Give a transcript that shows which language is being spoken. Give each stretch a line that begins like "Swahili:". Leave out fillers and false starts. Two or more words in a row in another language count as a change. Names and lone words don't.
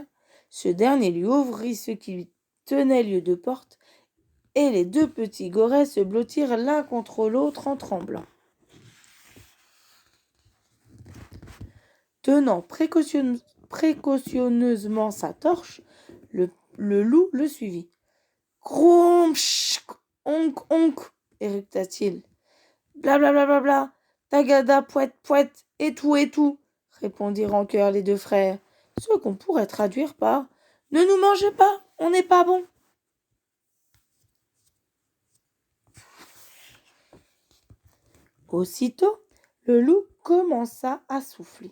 French: Ce dernier lui ouvrit ce qui tenait lieu de porte, et les 2 petits gorets se blottirent l'un contre l'autre en tremblant. Tenant précautionneusement sa torche, le loup le suivit. « Cromch, onk, onk » éructa-t-il. « Bla bla bla bla bla, tagada pouette pouette, et tout » répondirent en chœur les 2 frères, ce qu'on pourrait traduire par « Ne nous mangez pas, on n'est pas bon ». Aussitôt, le loup commença à souffler.